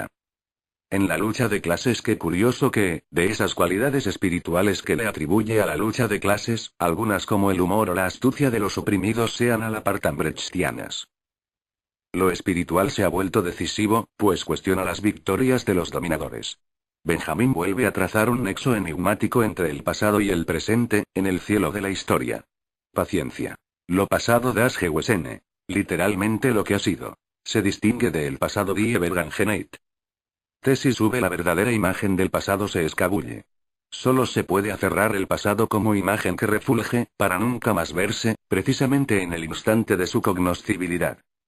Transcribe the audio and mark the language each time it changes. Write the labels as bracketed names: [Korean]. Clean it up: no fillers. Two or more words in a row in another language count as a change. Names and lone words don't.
[Spanish] En la lucha de clases, qué curioso que, de esas cualidades espirituales que le atribuye a la lucha de clases, algunas como el humor o la astucia de los oprimidos sean a la par tan brechtianas. Lo espiritual se ha vuelto decisivo, pues cuestiona las victorias de los dominadores. Benjamín vuelve a trazar un nexo enigmático entre el pasado y el presente, en el cielo de la historia. Paciencia. Lo pasado [German] das gewesen. [Spanish] Literalmente lo que ha sido. Se distingue del pasado [German] die Vergangenheit. [Spanish] Tesis sube la verdadera imagen del pasado se escabulle. Solo se puede aferrar el pasado como imagen que refulge, para nunca más verse, precisamente en el instante de su cognoscibilidad.